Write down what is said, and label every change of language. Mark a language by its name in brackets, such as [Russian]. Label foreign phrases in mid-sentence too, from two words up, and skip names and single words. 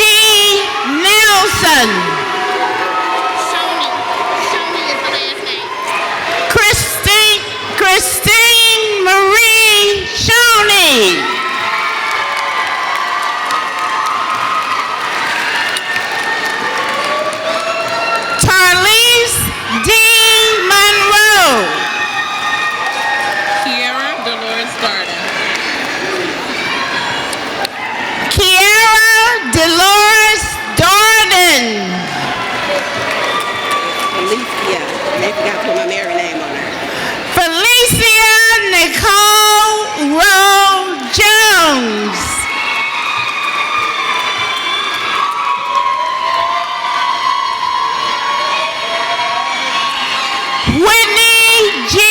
[English] Nelson, Christine Marie Shoney, Tarlise D. Monroe, Kiara Dolores Garden. Kiara Dolores Darden, Alicia. They forgot to put my married name on her. Felicia Nicole Rowe Jones, Whitney G.